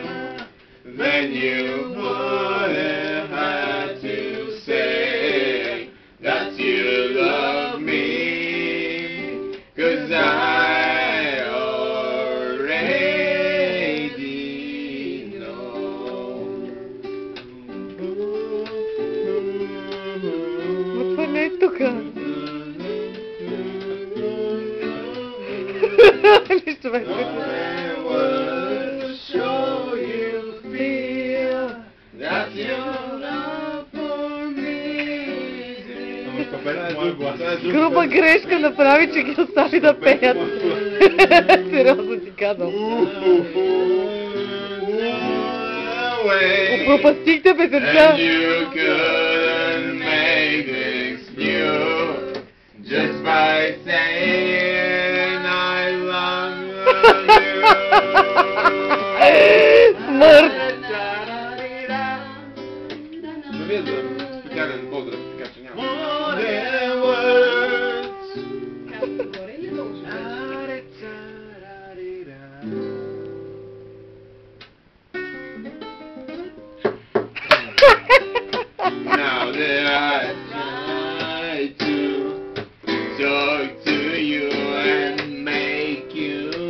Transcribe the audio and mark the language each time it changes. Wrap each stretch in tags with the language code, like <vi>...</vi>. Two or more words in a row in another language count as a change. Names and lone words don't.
<en>Then you wouldn't have to say that you love me, 'cause I already know.</en> <bg>Ма това не е тука. Нищо бе. Груба грешка направи, че ги остави да пеят. Сериозно ти казвам. Пропастихте песента.</bg> <en>And you couldn't make this new just by saying I love you.</en> <bg>Смърт. Но вие за специален поздрав, така че няма.</bg> <en>More than words.</en> <bg>Горе или долу?</bg> <en>Now that I try to talk to you and make you</en>